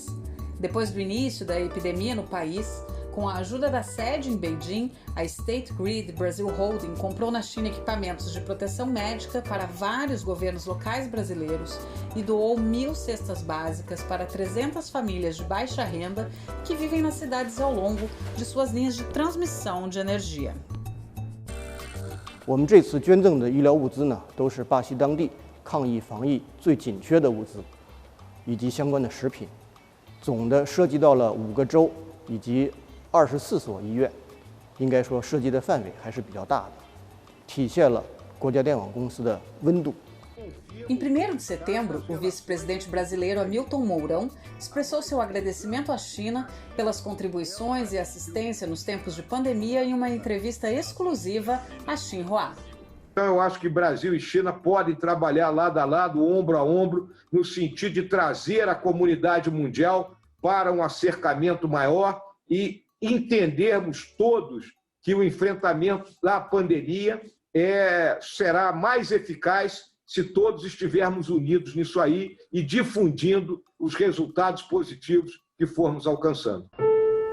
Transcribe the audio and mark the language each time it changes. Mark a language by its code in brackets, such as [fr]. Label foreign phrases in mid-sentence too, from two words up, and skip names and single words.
[pt] Depois do início da epidemia no país, com a ajuda da sede em Beijing, a State Grid Brazil Holding comprou na China equipamentos de proteção médica para vários governos locais brasileiros e doou 1.000 cestas básicas para 300 famílias de baixa renda que vivem nas cidades ao longo de suas linhas de transmissão de energia. [zh] 我们这次捐赠的医疗物资呢，都是巴西当地抗疫防疫最紧缺的物资，以及相关的食品，总的涉及到了5个州以及24所医院，应该说涉及的范围还是比较大的，体现了国家电网公司的温度。 [pt] Em 1º de setembro, o vice-presidente brasileiro Hamilton Mourão expressou seu agradecimento à China pelas contribuições e assistência nos tempos de pandemia em uma entrevista exclusiva à Xinhua. Então, eu acho que Brasil e China podem trabalhar lado a lado, ombro a ombro, no sentido de trazer a comunidade mundial para um acercamento maior e entendermos todos que o enfrentamento da pandemia será mais eficaz se todos estivermos unidos nisso aí e difundindo os resultados positivos que formos alcançando.